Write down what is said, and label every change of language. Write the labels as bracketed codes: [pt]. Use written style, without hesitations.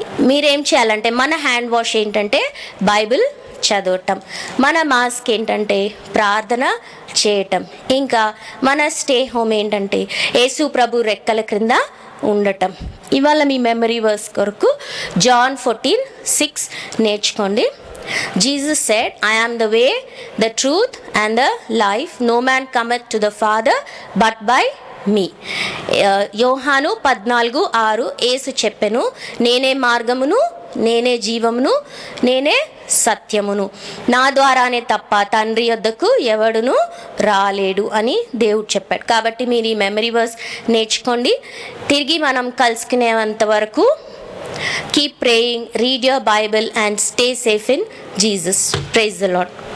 [te] మీరేం చేయాలంటే, మన హ్యాండ్ వాష్ ఏంటంటే బైబిల్ చదవటం, మన మాస్క్ ఏంటంటే ప్రార్థన చేయటం, ఇంకా మన స్టే హోమ్ ఏంటంటే యేసు ప్రభు రెక్కల క్రింద ఉండటం. ఇవాళ మీ మెమరీ వర్స్ కొరకు John 14:6 నేర్చుకోండి. [en] Jesus said, I am the way, the truth and the life. No man cometh to the Father but by me. [te] యోహాను 14:6 యేసు చెప్పెను, నేనే మార్గమును, నేనే జీవమును, నేనే సత్యమును, నా ద్వారానే తప్ప తండ్రి యొద్దకు ఎవడును రాలేడు అని దేవుడు చెప్పాడు. కాబట్టి మీరు ఈ మెమరీ వర్స్ నేర్చుకోండి. తిరిగి మనం కలుసుకునేంత వరకు [en] Keep praying, read your Bible and stay safe in Jesus. Praise the Lord.